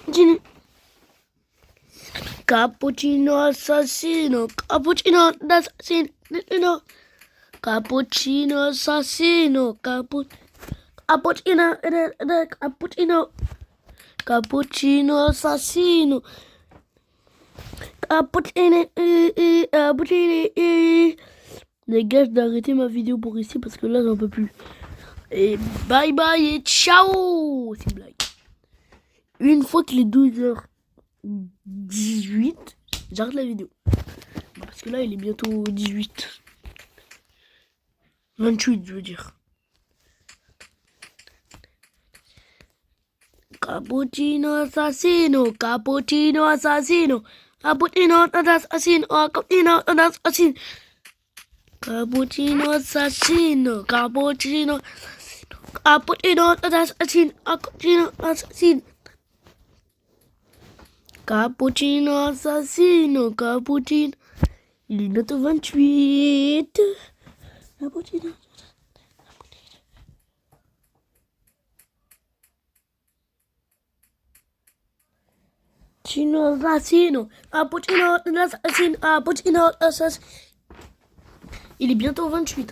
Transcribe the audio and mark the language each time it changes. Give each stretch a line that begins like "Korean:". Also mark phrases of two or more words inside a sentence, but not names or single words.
Italian: Cappuccino assassino. Cappuccino assassino. Cappuccino assassino. Cappuccino assassino.
French: Les gars, je dois arrêter ma vidéo pour ici parce que là, j'en peux plus. Et
English: bye bye
French: et ciao. C'est une blague. Une fois qu'il est 12h18, j'arrête la vidéo. Parce que là, il est bientôt 18. 28, je veux dire.
Italian: Cappuccino assassino, cappuccino assassino, cappuccino assassino, cappuccino assassino, cappuccino assassino, cappuccino assassino, cappuccino assassino, cappuccino assassino, cappuccino.
French: Il est bientôt 28. Cappuccino.
Italian: Cappuccino assassino, cappuccino assassino, cappuccino assassino.
French: Il est bientôt 28. Hein.